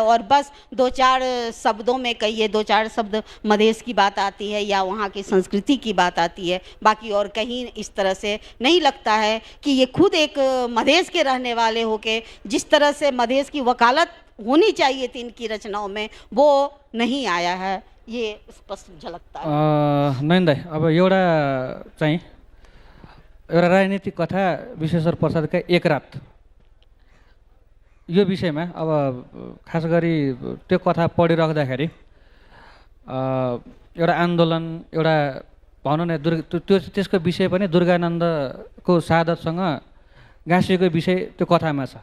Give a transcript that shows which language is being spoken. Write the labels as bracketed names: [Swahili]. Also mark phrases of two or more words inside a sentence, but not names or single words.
[Hindi] और बस 2-4 शब्दों में कहिए, 2-4 शब्द मधेश की बात आती है या वहाँ की संस्कृति की बात आती है, बाकी और कहीं इस तरह से नहीं लगता है कि ये खुद एक मधेश के रहने वाले होके जिस तरह से मधेश की वकालत होनी चाहिए थी इनकी रचनाओं में, वो नहीं आया है। ये स्पष्ट झलकता है। [Nepali] नयन दाई, अब एउटा चाहिँ एउटा राजनीतिक कथा विश्वेश्वर प्रसादका एक रात, यो विषयमा अब खास गरी त्यो कथा पढिराख्दाखेरि एउटा आन्दोलन, एउटा भनौँ न त्यसको विषय पनि दुर्गानन्दको शहादतसँग गाँसिएको विषय त्यो कथामा छ।